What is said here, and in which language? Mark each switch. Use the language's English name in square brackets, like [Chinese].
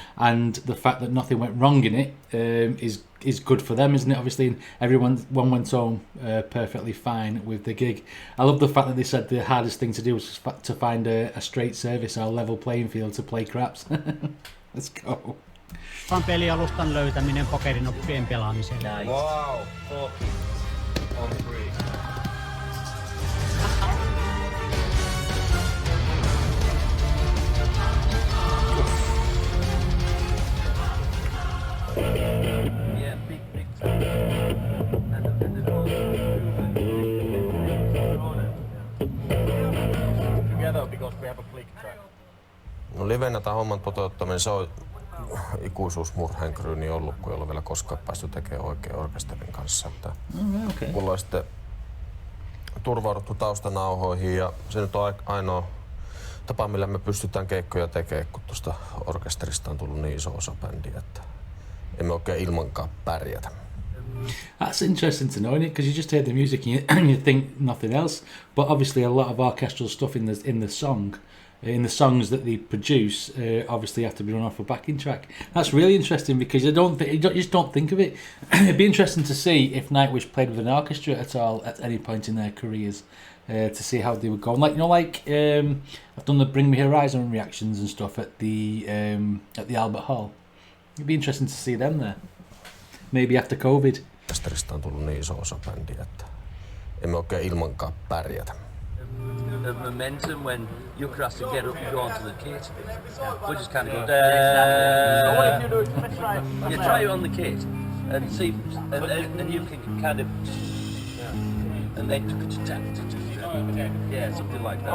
[English] And the fact that nothing went wrong in it is good for them, isn't it? Obviously, everyone went home perfectly fine with the gig. I love the fact that they said the hardest thing to do was to find a straight service or level playing field to play craps. Let's go. [Finnish] Pelialustan löytäminen pokerinoppien pelaamiseen. [English] Nice. Wow. On three. Yeah, big. Together because we have a click track. [Finnish] No livenä tämän homman toteuttaminen, se on ikuisuusmurheenkryyni ollut, kun ei ole vielä koskaan päästy tekemään oikein orkesterin kanssa. [English] Okay. [Finnish] Mulla on sitten turvauduttu taustanauhoihin ja se nyt on ainoa tapa, millä me pystytään keikkoja tekemään, kun tuosta orkesterista on tullut niin iso osa bändiä, että emme oikein ilmankaan pärjätä. [English] That's interesting to know, because you just hear the music and you think nothing else. But obviously, a lot of orchestral stuff in the songs that they produce, obviously have to be run off a backing track. That's really interesting because you just don't think of it. It'd be interesting to see if Nightwish played with an orchestra at all at any point in their careers, to see how they would go. Like I've done the Bring Me Horizon reactions and stuff at the Albert Hall. It'd be interesting to see them there. Maybe after COVID. [Finnish] Orkesterista on tullut niin iso osa bändiä, että emme oikein ilmankaan pärjätä. [English] The momentum when you're asked to get up and go onto the kit. We just kind of go So what if you do it? You try it on the kit and see, and you can kind of, and then yeah, something like that.